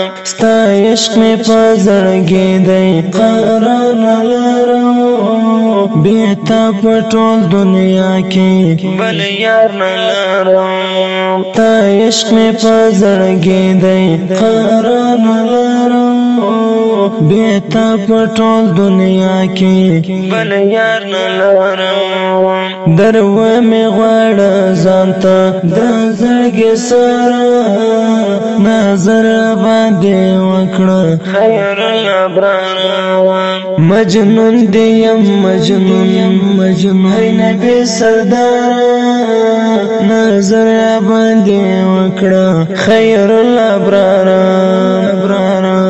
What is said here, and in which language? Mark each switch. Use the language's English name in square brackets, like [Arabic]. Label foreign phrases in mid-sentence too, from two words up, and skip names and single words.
[Pashto] ستا عشق می په زړګي دی قرار نه لرم، بیا تا په ټول دنیا کې بل یار نه لرم. ستا عشق می په زړګي دی قرار نه لرم، بیا تا په ټول دنیا کې بل یار نه لرم. در و می غواړه ځان ته د زړګي سره، نظر باندې وکړه [Arabic] خیر الابرار. [Pashto] مجنون دی یم مجنون، مجنون. ای نبی سردار، نظر باندې وکړه [Arabic] خیر الابرار، [Pashto] ابرار.